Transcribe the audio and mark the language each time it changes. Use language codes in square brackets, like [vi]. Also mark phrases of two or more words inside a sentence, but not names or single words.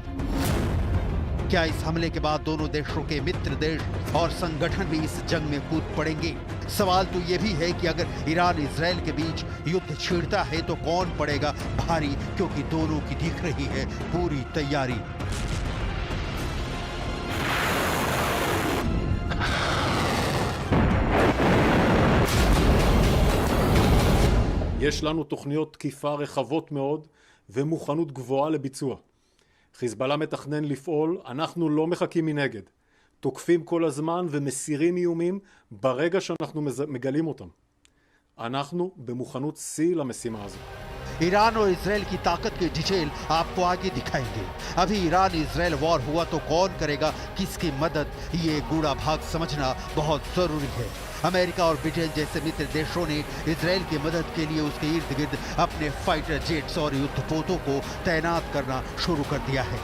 [hi] क्या इस हमले के बाद दोनों देशों के मित्र देश और संगठन भी इस जंग में कूद पड़ेंगे? सवाल तो यह भी है कि अगर ईरान इजराइल के बीच युद्ध छेड़ता है तो कौन पड़ेगा भारी, क्योंकि दोनों की दिख रही है पूरी तैयारी। [he] יש לנו תוכניות תקיפה רחבות מאוד ומוכנות גבוהה לביצוע. חיזבאללה מתכנן לפעול, אנחנו לא מחכים מנגד. תוקפים כל הזמן ומסירים איומים ברגע שאנחנו מגלים אותם. אנחנו במוכנות שיא למשימה הזו. [hi] ईरान और इजराइल की ताकत की डिटेल आपको आगे दिखाएंगे। अभी ईरान इजराइल वॉर हुआ तो कौन करेगा किसकी मदद, ये गूढ़ा भाग समझना बहुत जरूरी है। अमेरिका और ब्रिटेन जैसे मित्र देशों ने इजराइल की मदद के लिए उसके इर्द गिर्द अपने [en] fighter jets [hi] और युद्धपोतों को तैनात करना शुरू कर दिया है।